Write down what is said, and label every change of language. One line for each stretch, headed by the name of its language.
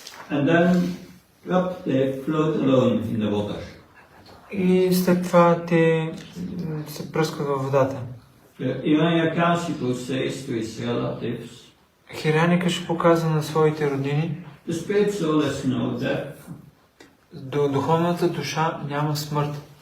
English: And then they float alone in the water.
Bulgarian: И след това те се пръскат във водата.
English: Hiranyakashipu says to his relatives,
Bulgarian: Хиряникаш показва на своите роднини,
English: the spirit soul has no death.
Bulgarian: Духовната душа няма смърт.